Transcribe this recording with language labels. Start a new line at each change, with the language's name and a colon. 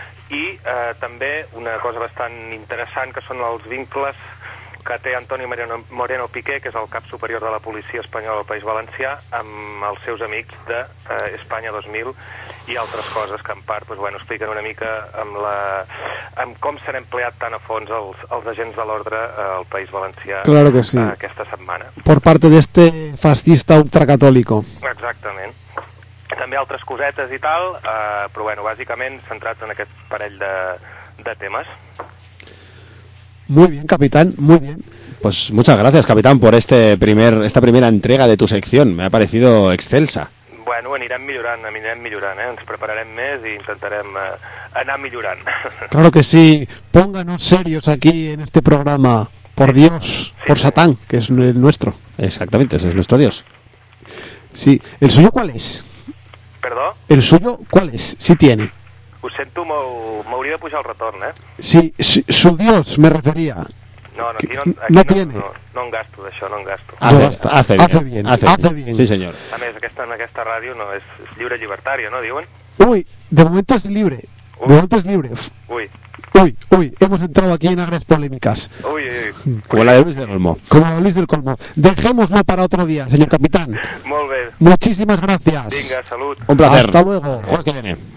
Catalan: I també una cosa bastant interessant, que són els vincles que té Antonio Moreno Piqué, que és el cap superior de la policia espanyola del País Valencià, amb els seus amics d'Espanya 2000 i altres coses que en part doncs, bueno, expliquen una mica amb com s'han empleat tan a fons els agents de l'ordre al País Valencià.
Spanish: Claro que sí.
Catalan: Aquesta setmana.
Spanish: Por parte de este fascista ultracatòlico.
Catalan: Exactament. També altres cosetes i tal, però bueno, bàsicament centrats en aquest parell de temes.
Spanish: Muy bien, capitán, muy bien. Pues muchas gracias, capitán, por esta primera entrega de tu sección. Me ha parecido excelsa.
Catalan: Bueno, anirem millorant, ens prepararem més i intentarem anar millorant.
Spanish: Claro que sí, pónganos serios aquí en este programa, por Dios, sí, por Satán, que es el nuestro. Exactamente, ese es nuestro Dios. Sí, ¿el suyo cuál es?
Catalan: ¿Perdó?
Spanish: ¿El suyo cuál es? Sí tiene.
Catalan: Ho sento, m'hauria de pujar el retorn, eh?
Spanish: Sí, su Dios me refería. No tiene.
Catalan: No en gasto, d'això, no en gasto.
Spanish: Hace bien.
Catalan: Sí, senyor. A més, en aquesta ràdio no és lliure llibertària, no, diuen? Ui, de moment és lliure. Ui. De moment és lliure. Ui.
Spanish: Uy, uy, hemos entrado aquí en agres polémicas. Uy, como la de Luis del Colmo. Como la de Luis del Colmo. Dejémoslo para otro día, señor capitán. Muy bien. Muchísimas gracias. Venga, salud. Un placer. Hasta luego. Jueves que viene.